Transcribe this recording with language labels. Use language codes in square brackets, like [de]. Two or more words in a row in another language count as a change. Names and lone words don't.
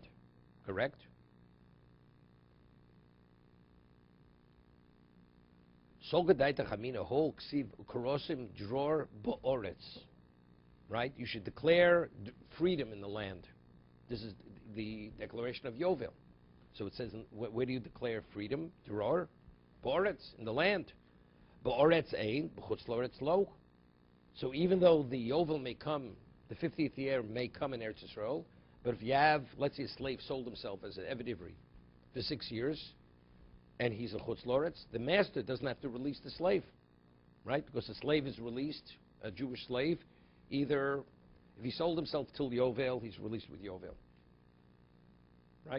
[en] Correct? Right? You should declare freedom in the land. This is the declaration of Yovel. So it says, where do you declare freedom? [he] דרור, בארץ, [en] in the land. [he] בארץ אין, בחוץ לארץ לא. [en] So even though the Yovel may come, the 50th year may come in Eretz Yisrael, but if you have, let's say a slave sold himself as an [he] עבד עברי [en] for 6 years, and he's a [he] חוץ לארץ, [en] the master doesn't have to release the slave, right? Because the slave is released, a Jewish slave, either, if he sold himself till Yovel, he's released with Yovel, right?